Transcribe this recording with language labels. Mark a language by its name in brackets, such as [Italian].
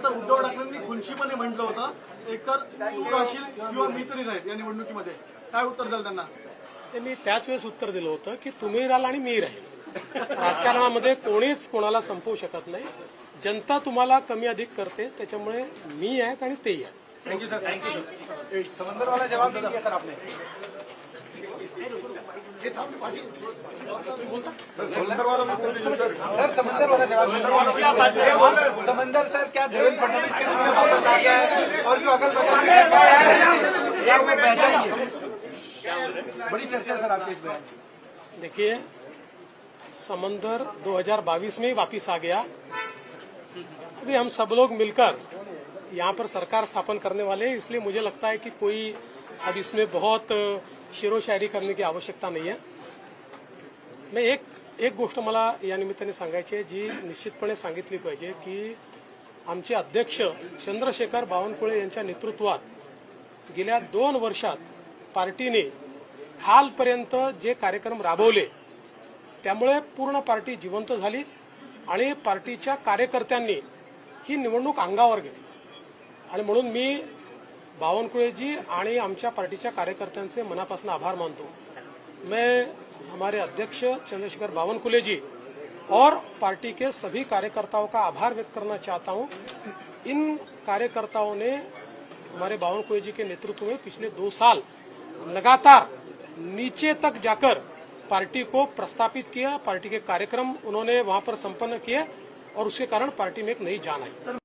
[Marathi] Sir Uddhav ठाकरेंनी खुनशीपणे म्हटलं होतं, एकतर तू राहशील किंवा मी तरी राहील या निवडणुकीमध्ये, काय उत्तर द्याल त्यांना? ते मी त्याच वेळेस उत्तर दिलं होतं की तुम्ही राहाल आणि मी राहील. राजकारणामध्ये कोणीच कोणाला संपवू शकत नाही. जनता तुम्हाला कमी अधिक करते, त्याच्यामुळे मी आहे आणि तेही आहे. [English] Thank you sir. [Hindi] समंदर वाला जवाब नहीं दिया सर आपने. समंदर वाला जवाब. समंदर सर क्या देवेंद्र फडणवीस के रूप में वापस आ गया है और जो अगल बगल में बह जाएंगे? बड़ी चर्चा सर आपके इस बयान. देखिए, समंदर 2022 में ही वापिस आ गया. अभी हम सब लोग मिलकर यहाँ पर सरकार स्थापन करने वाले हैं, इसलिए मुझे लगता है कि कोई अब इसमें बहुत शेरो शायरी करने की आवश्यकता नहीं है. [Marathi] मैं एक गोष्ट मला या निमित्ताने सांगायची आहे जी निश्चितपणे सांगितली पाहिजे की आमचे अध्यक्ष चंद्रशेखर बावनकुळे यांच्या नेतृत्वात गेल्या 2 वर्षात पार्टीने खालपर्यंत जे कार्यक्रम राबवले त्यामुळे पूर्ण पार्टी जिवंत झाली आणि पार्टीच्या कार्यकर्त्यांनी ही निवडणूक अंगावर घेतली. आणि म्हणून मी बावनकुळेजी आणि आमच्या पार्टीच्या कार्यकर्त्यांचे मनापासून आभार मानतो. [Hindi] मैं हमारे अध्यक्ष चंद्रशेखर बावनकुळे जी और पार्टी के सभी कार्यकर्ताओं का आभार व्यक्त करना चाहता हूं. इन कार्यकर्ताओं ने हमारे बावनकुळे जी के नेतृत्व में पिछले 2 साल लगातार नीचे तक जाकर पार्टी को प्रस्थापित किया. पार्टी के कार्यक्रम उन्होंने वहां पर संपन्न किए और उसके कारण पार्टी में एक नई जान आई.